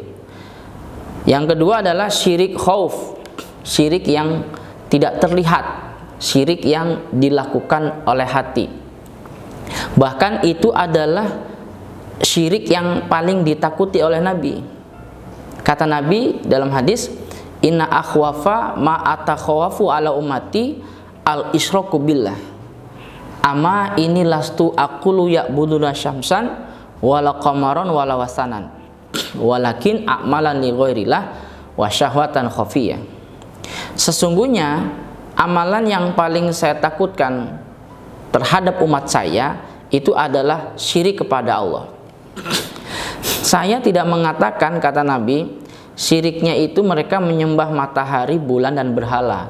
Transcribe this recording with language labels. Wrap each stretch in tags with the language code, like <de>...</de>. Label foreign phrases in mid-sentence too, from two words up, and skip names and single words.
<id>Yang kedua adalah syirik khauf, syirik yang tidak terlihat, syirik yang dilakukan oleh hati. Bahkan itu adalah syirik yang paling ditakuti oleh Nabi. Kata Nabi dalam hadis,</id> <ar>إن أخوف ما أتخوف على أمتي الإشراك بالله. أما إني لست أقول يعبدون شمسا ولا قمرا ولا وثنا ولكن أعمالا لغير الله وشهوة خفية.</ar> <id>Sesungguhnya amalan yang paling saya takutkan terhadap umat saya itu adalah syirik kepada Allah. Saya tidak mengatakan, kata Nabi, syiriknya itu mereka menyembah matahari, bulan, dan berhala.</id>